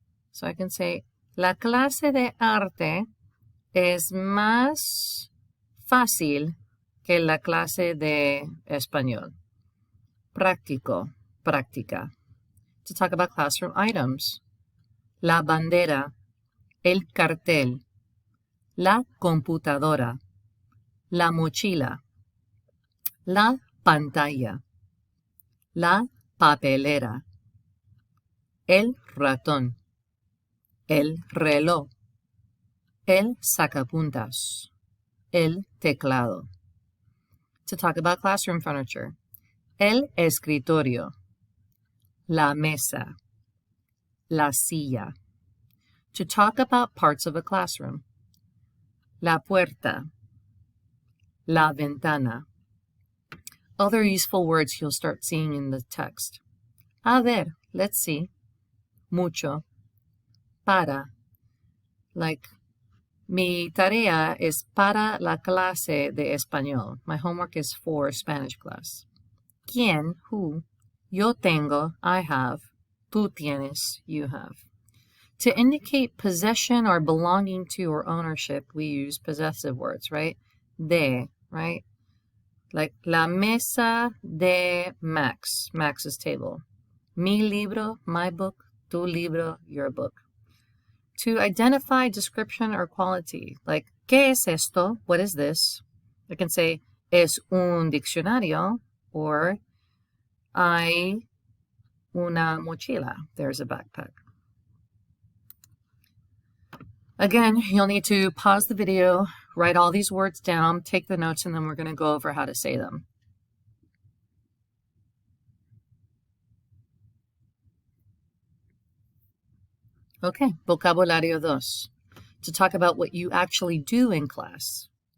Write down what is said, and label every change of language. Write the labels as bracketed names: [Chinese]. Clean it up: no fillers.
[English] So I can say, [Spanish] la clase de arte es más fácil que la clase de español. Práctico, práctica. [English] To talk about classroom items. [Spanish] La bandera, el cartel, la computadora, la mochila, la pantalla, la papelera, el ratón, el reloj, el sacapuntas, el teclado. [English] To talk about classroom furniture, [Spanish] el escritorio, la mesa, la silla. [English] To talk about parts of a classroom, [Spanish] la puerta, la ventana. [English] Other useful words you'll start seeing in the text. [Spanish] A ver, [English] let's see. [Spanish] Mucho. Para. Like, mi tarea es para la clase de español. [English] My homework is for Spanish class. [Spanish] ¿Quién? [English] Who? [Spanish] Yo tengo. [English] I have. [Spanish] Tú tienes. [English] You have. To indicate possession or belonging to or ownership, we use possessive words, right? De, right? Like, [Spanish] la mesa de Max, [English] Max's table. [Spanish] Mi libro, [English] my book. [Spanish] Tu libro, [English] your book. To identify description or quality, like, [Spanish] ¿qué es esto? [English] What is this? I can say, [Spanish] es un diccionario, or hay una mochila. [English] There's a backpack. Again, you'll need to pause the video, write all these words down, take the notes, and then we're going to go over how to say them. Okay, vocabulario 2. To talk about what you actually do in class.